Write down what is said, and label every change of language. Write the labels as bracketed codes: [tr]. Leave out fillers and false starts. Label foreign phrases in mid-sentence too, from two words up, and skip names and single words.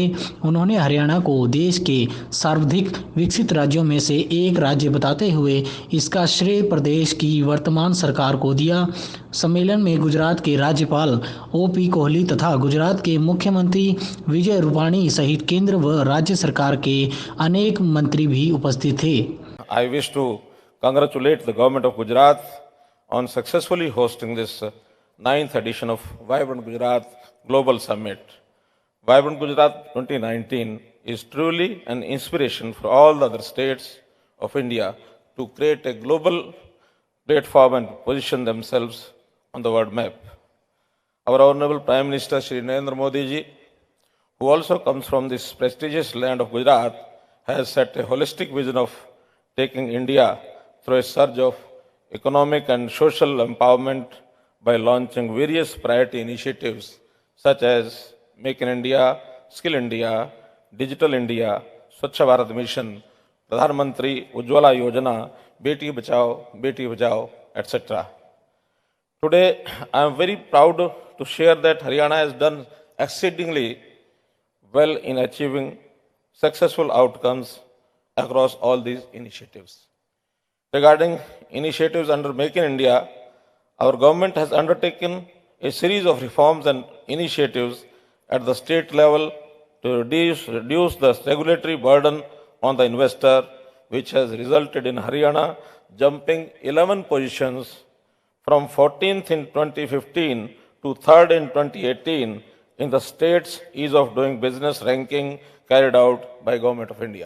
[hi] उन्होंने हरियाणा को देश के सर्वाधिक विकसित राज्यों में से एक राज्य बताते हुए इसका श्रेय प्रदेश की वर्तमान सरकार को दिया। सम्मेलन में गुजरात के राज्यपाल ओपी कोहली तथा गुजरात के मुख्यमंत्री विजय रूपाणी सहित केंद्र व राज्य सरकार के अनेक मंत्री भी उपस्थित थे। [en] I wish to congratulate the government of Gujarat on successfully hosting this ninth edition of Vibrant Gujarat Global Summit. Vibrant Gujarat 2019 is truly an inspiration for all the other states of India to create a global platform and position themselves on the world map. Our Honorable Prime Minister Shri Narendra Modi ji, who also comes from this prestigious land of Gujarat, has set a holistic vision of taking India through a surge of economic and social empowerment by launching various priority initiatives such as Make in India, Skill India, Digital India, Swachh Bharat Mission, Pradhan Mantri Ujjwala Yojana, Beti Bachao, etc. Today, I am very proud to share that Haryana has done exceedingly well in achieving successful outcomes across all these initiatives. Regarding initiatives under Make in India, our government has undertaken a series of reforms and initiatives at the state level to reduce the regulatory burden on the investor, which has resulted in Haryana jumping 11 positions from 14th in 2015 to 3rd in 2018 in the state's ease of doing business ranking carried out by Government of India.